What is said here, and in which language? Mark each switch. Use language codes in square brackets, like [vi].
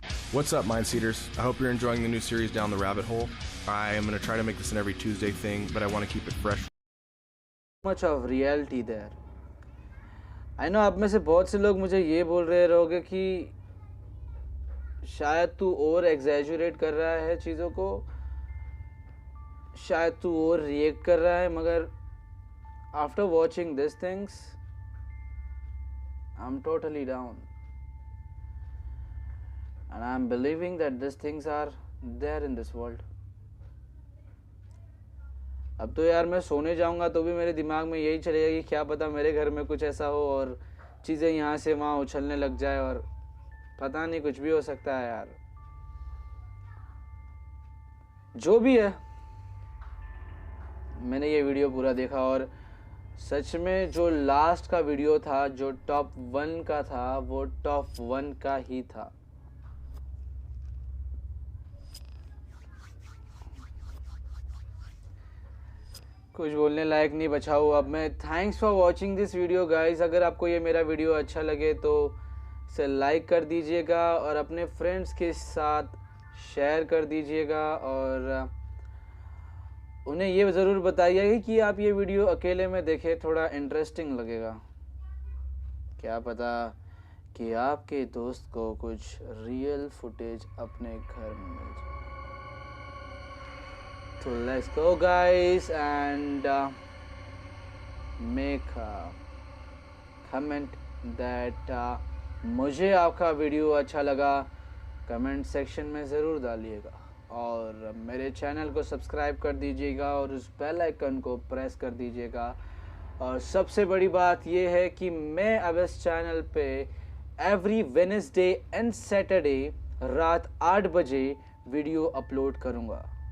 [en] What's up, Mindseaters? I hope you're enjoying the new series Down the Rabbit Hole. I am going to try to make this an every Tuesday thing, but I want to keep it fresh. Much of reality there. I know [hi] आप में से बहुत से लोग मुझे ये बोल रहे होंगे कि शायद तू और एग्जैजुरेट कर रहा है चीज़ों को, शायद तू और रिएक्ट कर रहा है, मगर [en] after watching these things, I'm totally down. And I'm believing that these things are there in this world. [hi] अब तो यार मैं सोने जाऊंगा तो भी मेरे दिमाग में यही चलेगा कि क्या पता मेरे घर में कुछ ऐसा हो और चीज़ें यहाँ से वहाँ उछलने लग जाए और पता नहीं कुछ भी हो सकता है यार. जो भी है, मैंने ये वीडियो पूरा देखा और सच में जो लास्ट का वीडियो था, जो टॉप 1 का था, वो टॉप 1 का ही था. कुछ बोलने लायक नहीं बचा हूँ अब मैं. [en] Thanks for watching this video guys. [hi] अगर आपको ये मेरा वीडियो अच्छा लगे तो इसे लाइक कर दीजिएगा और अपने फ्रेंड्स के साथ शेयर कर दीजिएगा और उन्हें ये ज़रूर बताइएगा कि आप ये वीडियो अकेले में देखें, थोड़ा इंटरेस्टिंग लगेगा. क्या पता कि आपके दोस्त को कुछ रियल फुटेज अपने घर में मिल जाए. [en] So let's go guys and make a comment that [hi] मुझे आपका वीडियो अच्छा लगा. कमेंट सेक्शन में ज़रूर डालिएगा और मेरे चैनल को सब्सक्राइब कर दीजिएगा और उस बेल आइकन को प्रेस कर दीजिएगा. और सबसे बड़ी बात ये है कि मैं अब इस चैनल पे [en] every Wednesday and Saturday [hi] रात 8 बजे वीडियो अपलोड करूँगा.